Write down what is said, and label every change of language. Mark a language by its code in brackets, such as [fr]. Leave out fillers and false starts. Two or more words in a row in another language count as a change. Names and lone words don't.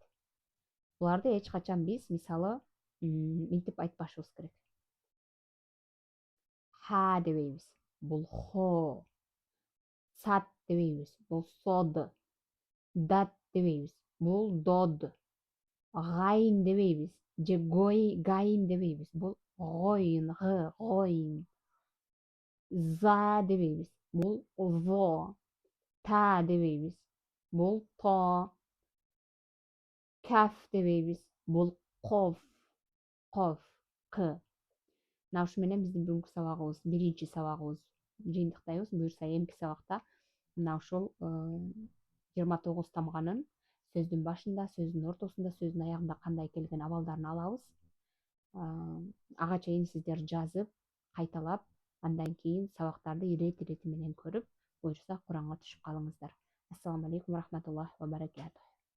[ky] Буларды эч качан биз, мисалы, мынтип айтпашыбыз керек. Ха дебейбиз, бул хо. Сад дебейбиз, бул сод. Дат дебейбиз, бул дод. Гайн дебейбиз же гайын дебейбиз, бул гойн, гойн. За дебейбиз, бул зо. Та дебейбиз, бул то. Каф дебейбиз, бул коф, коф, к. Мына ушу менен биздин бүгүнкү сабагыбыз, биринчи сабагыбыз жыйынтыктайбыз. Буюрса эмки сабакта мына ушул 29 тамганын сөздүн башында, сөздүн ортосунда, сөздүн аягында кандай келген абалдарын алабыз. Ага чейин сиздер жазып, кайталап, андан кийин сабактарды ирети менен көрүп, буюрса Куранга түшүп калыңыздар. [ar] السلام عليكم ورحمة الله وبركاته.